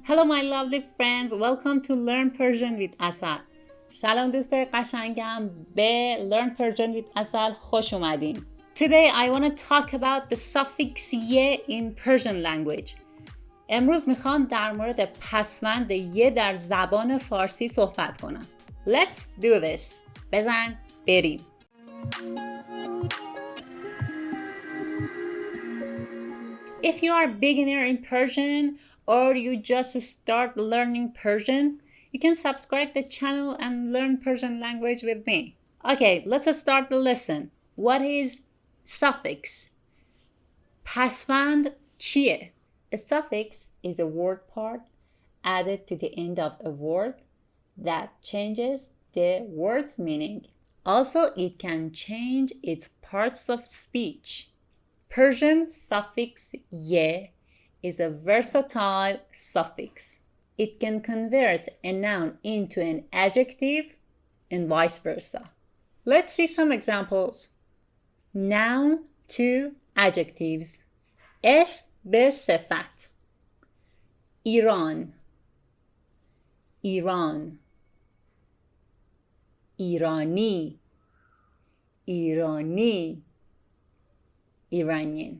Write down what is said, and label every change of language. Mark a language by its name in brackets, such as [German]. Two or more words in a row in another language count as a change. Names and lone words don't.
[English] Hello my lovely friends, welcome to Learn Persian with Asal. [Persian] سلام دوستای قشنگم، به Learn Persian with Asal خوش اومدین. [English] Today I want to talk about the suffix ye in Persian language. [Persian] امروز میخوام در مورد پسوند ی در زبان فارسی صحبت کنم. [English] Let's do this. [Persian] بزن بریم. [English] If you are a beginner in Persian or you just start learning Persian, you can subscribe the channel and learn Persian language with me. Okay, let's start the lesson. What is suffix? [Persian] پسوند چیه? [English] A suffix is a word part added to the end of a word that changes the word's meaning. Also, it can change its parts of speech. Persian suffix ye is a versatile suffix. It can convert a noun into an adjective and vice versa. Let's see some examples. Noun to adjectives. [Persian] اسم به صفت. ایران، ایران، ایرانی، ایرانی، ایرانین.